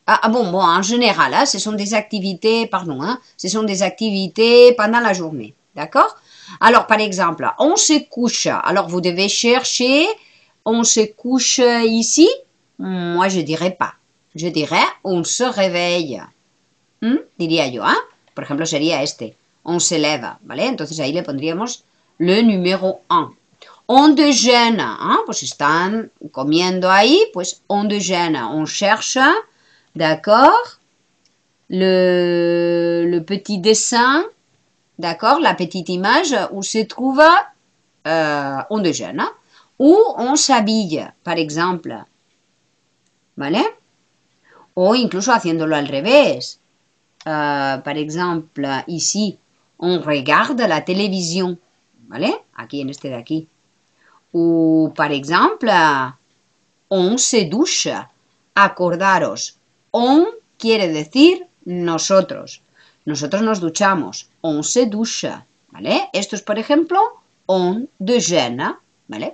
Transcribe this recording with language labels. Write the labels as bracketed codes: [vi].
[fr] Bon, en général, hein, ce sont des activités, ce sont des activités pendant la journée, d'accord? Alors, par exemple, on se couche. Alors, vous devez chercher, on se couche ici. Moi, je dirais pas. Je dirais, on se réveille. [es] Diría yo, ¿eh? Por ejemplo, sería este. [fr] On se leva, [es] ¿vale? Entonces ahí le pondríamos le número 1. [fr] On déjeune, [es] ¿eh? Pues están comiendo ahí, pues [fr] on déjeune. On cherche, d'accord, le petit dessin, d'accord, la petite image où se trouve on déjeune. Ou on s'habille, par exemple, ¿vale? [es] O incluso haciéndolo al revés. [fr] Par exemple, ici, on regarde la télévision, ¿vale? [es] Aquí, en este de aquí. [fr] O, par exemple, on se douche. [es] Acordaros, on quiere decir nosotros. Nosotros nos duchamos. [fr] On se douche, [es] ¿vale? Esto es, por ejemplo, [fr] on déjeune, [es] ¿vale?